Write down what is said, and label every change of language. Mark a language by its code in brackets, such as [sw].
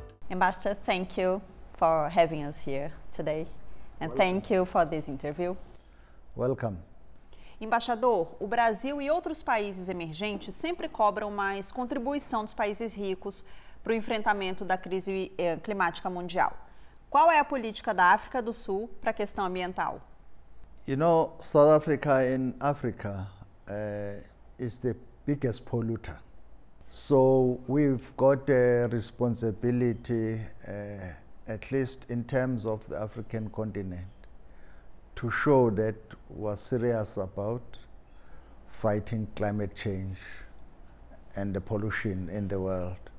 [en] Ambassador, thank you for having us here today and thank you for this interview. Welcome. [pt] Embaixador, o Brasil e outros países emergentes sempre cobram mais contribuição dos países ricos para o enfrentamento da crise climática mundial. Qual é a política da África do Sul para a questão ambiental? [en] You know, South Africa in Africa is the biggest polluter. So we've got a responsibility, at least in terms of the African continent, to show that we're serious about fighting climate change and the pollution in the world.